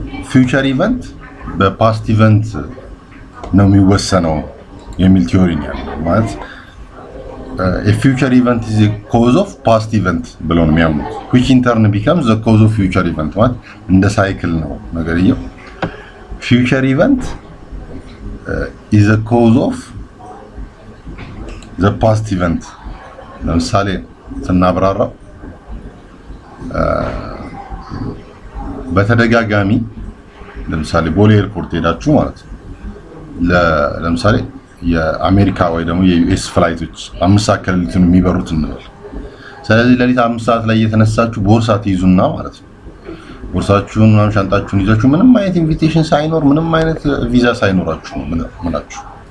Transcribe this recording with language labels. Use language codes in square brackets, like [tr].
[am] ፊውቸር ኢቨንት በፓስት ኢቨንት ነው የሚወሰነው የሚል ቲዮሪ ነው ያለው። ማለት [en] a future event is a cause of past event [am] ብለው ነው የሚያምኑት, [en] which in turn becomes the cause of future event. [am] ማለት እንደ ሳይክል ነው ነገርየው. [en] future event is a cause of the past event. [am] ለምሳሌ ስናብራራው በተደጋጋሚ ለምሳሌ ቦሌ ኤርፖርት ሄዳችሁ ማለት ነው ለምሳሌ የአሜሪካ ወይ ደግሞ የዩኤስ ፍላይቶች 5 ሰዓት ከሌሊቱን የሚበሩት እንበል። ስለዚህ ሌሊት 5 ሰዓት ላይ የተነሳችሁ ቦርሳ ትይዙና ማለት ነው ቦርሳችሁን ምናምን ሻንጣችሁን ይዛችሁ ምንም አይነት ኢንቪቴሽን ሳይኖር ምንም አይነት ቪዛ ሳይኖራችሁ ምናችሁ